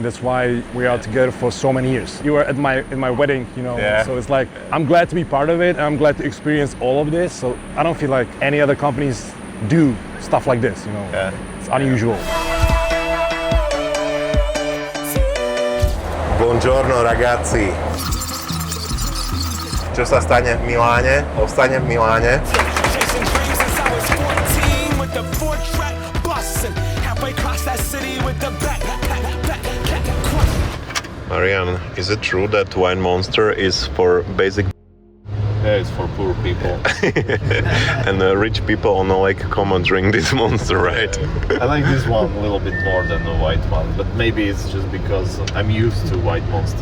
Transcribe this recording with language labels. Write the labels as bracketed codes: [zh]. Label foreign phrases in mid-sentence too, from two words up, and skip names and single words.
[en] That's why we are together for so many years. You were at my wedding, you know, so it's like, I'm glad to be part of it. I'm glad to experience all of this. So I don't feel like any other companies do stuff like this, you know. It's unusual. [it] Buongiorno ragazzi. [sk] Čo sa stane v Miláne, ostane v Miláne. Marian, [en] is it true that Wine Monster is for basic? Yeah, it's for poor people. And rich people on the Lake Como drink this Monster, right? I like this one a little bit more than the white one, but maybe it's just because I'm used to White Monster.